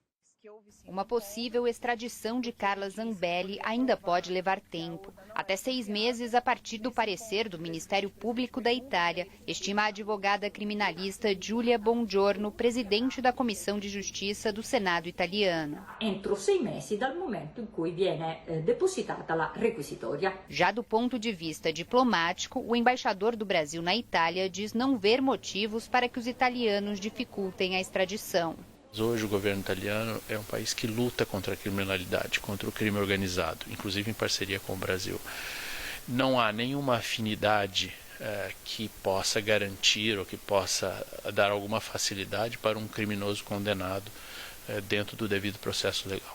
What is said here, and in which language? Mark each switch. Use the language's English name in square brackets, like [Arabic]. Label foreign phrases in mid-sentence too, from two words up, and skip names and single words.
[Portuguese] Uma possível extradição de Carla Zambelli ainda pode levar tempo. Até 6 meses a partir do parecer do Ministério Público da Itália, estima a advogada criminalista Giulia Bongiorno, presidente da Comissão de Justiça do Senado italiano. [Italian] Entro 6 mesi dal momento in cui viene depositata la requisitoria. [Portuguese] Já do ponto de vista diplomático, o embaixador do Brasil na Itália diz não ver motivos para que os italianos dificultem a extradição. Hoje o governo italiano é um país que luta contra a criminalidade, contra o crime organizado, inclusive em parceria com o Brasil. Não há nenhuma afinidade que possa garantir ou que possa dar alguma facilidade para um criminoso condenado dentro do devido processo legal.